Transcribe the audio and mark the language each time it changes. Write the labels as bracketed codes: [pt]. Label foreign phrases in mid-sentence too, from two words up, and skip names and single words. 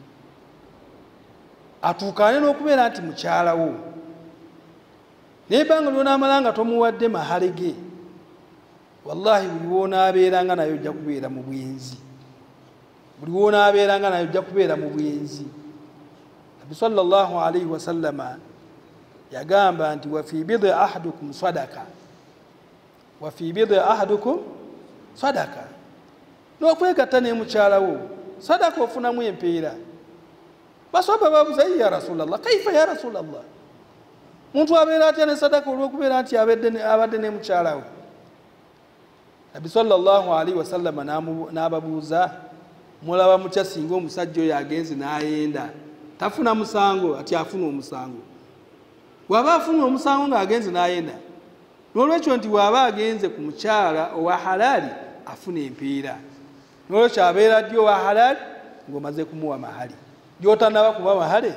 [lg] atuukaane n'okubeera nti mukyalawo naye ebbanga lyonaamala nga tomuwadde mahali ge wallahi buli woonaabeeranga naye ojja kubeera mu bwenzi buli woonaabeeranga naye ojja kubeera mu bwenzi Nabi [ar] صلى الله عليه وسلم [lg] yagamba nti [ar] وفي بضع أحدكم صدقة وفي بضع أحدكم صدقة [lg] n'okwegatta ne mukyalawo sadaka ofunamu empeera basaba babuuza [ar] يا رسول الله كيف يا رسول الله [lg] muntu abeera atya ne sadaka olw'okubeera nti abadde ne mukyalawe Nabi [ar] صلى الله عليه وسلم [lg] n'ababuuza mulaba mutya singa omusajja oyo agenze n'ayenda tafuna musango ati afuna omusango waba afuna omusango ng'agenze n'ayenda n'olwekyo nti waba agenze ku mukyala owa halaali afuna empeera n'olwekyo abeera ddi owa halaali ng'omaze kumuwa mahali gy'otanaba kuba mahale